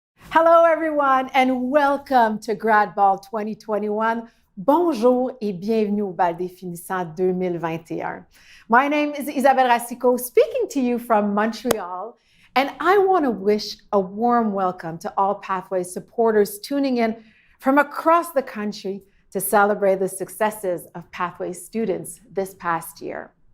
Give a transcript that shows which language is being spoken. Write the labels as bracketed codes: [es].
[en] Hello everyone and welcome to Grad Ball 2021. [fr] Bonjour et bienvenue au bal des finissants 2021. [en] My name is Isabelle Racicot, speaking to you from Montreal, and I want to wish a warm welcome to all Pathways supporters tuning in from across the country to celebrate the successes of Pathways students this past year.